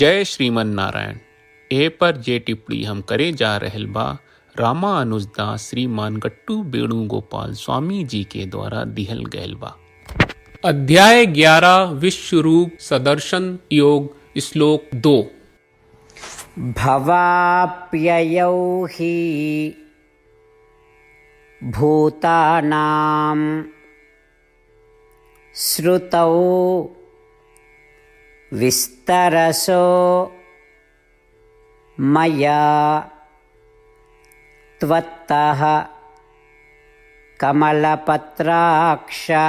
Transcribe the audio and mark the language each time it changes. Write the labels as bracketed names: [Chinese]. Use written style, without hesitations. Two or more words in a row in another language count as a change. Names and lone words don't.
[Bhojpuri] जय श्रीमन नारायण। ए पर जे टिप्पणी हम करे जा रहल बा रामानुजदास श्रीमान गट्टू वेणुगोपाल स्वामी जी के द्वारा दिहल गयल बा। अध्याय 11 विश्वरूप सदर्शन योग श्लोक 2। [Sanskrit] भवाप्ययौ हि भूतानां श्रुतौ विस्तरसो मया त्वत्तः कमलपत्राक्ष